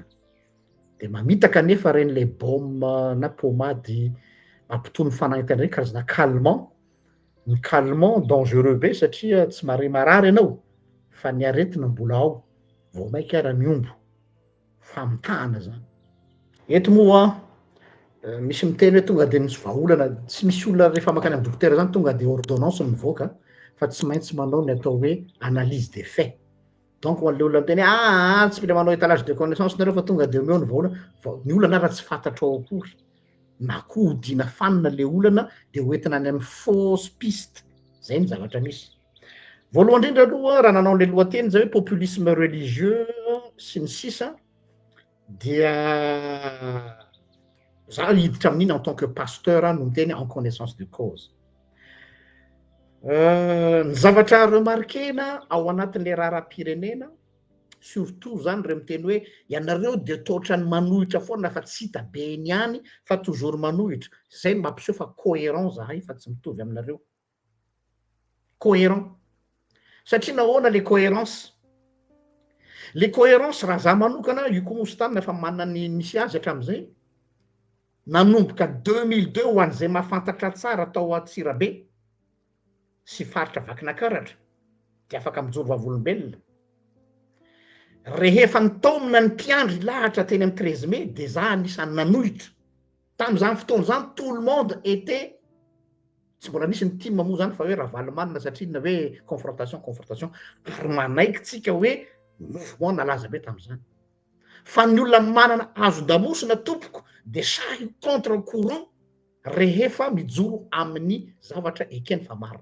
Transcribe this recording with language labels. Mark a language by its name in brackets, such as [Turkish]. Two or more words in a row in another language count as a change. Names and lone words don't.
[Malagasy] De mamitaka anefa reny le baume na pômady mampitony fanaintaina reny karazana calmant, ny [French] calmant dangereux [Malagasy] be satria tsy mare marary ianao fa ny aretina mbola ao, vao mainka ara miombo, famitahana zany. Eto moa misy miteny hoe tonga de misy vahaolana, tsy misy olona rehefa makany amy dokotera zany tonga de ordonnance mivoaka fa tsy maintsy manao ny atao hoe [French] analyse des faits. [Malagasy] Donc ho an'le olona miteny tsy mila manao [French] étalage de connaissance [Malagasy] nareo fa tonga de omeo ny vahaolana, fa ny olana raha tsy fantatrao akory na koa hodina fanina le olana de hoentina any amy [French] fausse piste, [Malagasy] zay ny zavatra misy. Voalohany indrindra aloha raha nanao le lohateny zay hoe [French] populisme religieux [Malagasy] sy ny sisa dia za hiditra amin'iny [French] en tant que pasteur [Malagasy] no miteny [French] en connaissance de cause. [Malagasy] Ny zavatra remarquena ao anatin'le raharam-pirenena surtout zany reo miteny hoe ianareo de totra ny manohitra foana fa tsy hita be niany fa toujours manohitra, zay no mampiseho fa cohérent zahay fa tsy mitovy aminareo. Cohérent satria nahoana le cohérence? Le cohérence raha za manokana io koa moa sy tany efa manana ny misy azy hatram'izay, nanomboka 2002 ho an'izay mahafantatra tsara tao Antsirabe sy faritra Vakinankaratra de afaka mijoro vavolombelona. Rehefa ny taonina ny mpiandry lahatra teny amy 13 mai de za anisany nanohitra. Tam'izany fotoana zany [French] tout le monde était, [Malagasy] tsy mbola nisy ny team moa zany fa hoe Ravalomanina satria na hoe confrontation ary manaiky tsika hoe mouvement nalaza be tam'izany. Fa ny olona manana azon-damosina tompoko de sahy [French] contre courant [Malagasy] rehefa mijoro amin'ny zavatra ekeny fa marina.